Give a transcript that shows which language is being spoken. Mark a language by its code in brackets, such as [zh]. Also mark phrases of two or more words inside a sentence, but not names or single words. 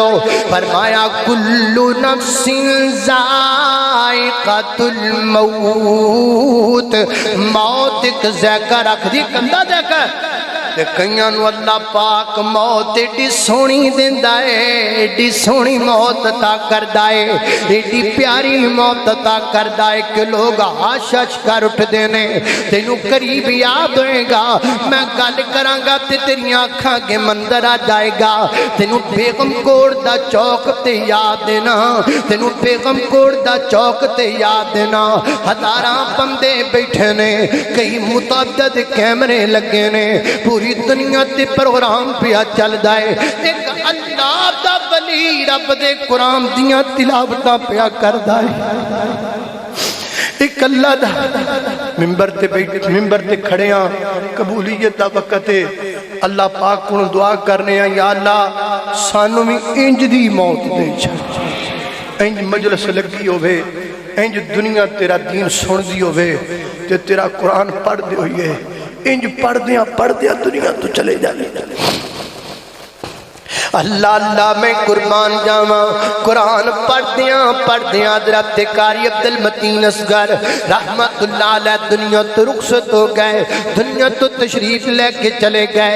[pa] فرمایا [ar] کل نفس ذائقۃ الموت, [pa] موت ایک ذائقہ رکھ دی کندہ ذائقہ تے کئیاں نو اللہ پاک موت ایڈی سونی دیندا ہے, ایڈی سونی موت عطا کردا ہے, ایڈی پیاری موت عطا کردا ہے کہ لوگ ہش ہش کر اٹھدے نے. تینوں قریب یاد ہوئے گا, میں گل کراں گا تے تیریاں اکھاں اگے منظر آ جائے گا. تینوں بیگم کوٹ دا چوک تے یاد دینا, تینوں بیگم کوٹ دا چوک تے یاد دینا. ہزاراں بندے بیٹھے نے, کئی متعدد کیمرے لگے نے, پوری دنیا تے پروگرام پیا چل دائے. ایک اللہ دا ولی رب دے قرآن دیاں تلاوتاں پیا کر دائے. ایک اللہ دا ممبر تے بیٹھے, ممبر تے کھڑے ہاں, قبولیت دا وقت ہے. اللہ پاک کو دعا کرنے ہیں [ar] یا اللہ [pa] سانو بھی انج دی موت دے چھا, انج مجلس لگی ہوئے, انج دنیا تیرا دین سن دی ہوئے تے تیرا قرآن پڑھ دے ہوئے, انج پڑھ دیا دنیا تو چلے جانے. اللہ اللہ میں قربان جاواں, قرآن پڑھ دیاں حضرت قاری عبدالمتین اصغر [ar] رحمت اللہ علیہ [pa] دنیا تو رخصت ہو گئے, دنیا تو تشریف لے کے چلے گئے.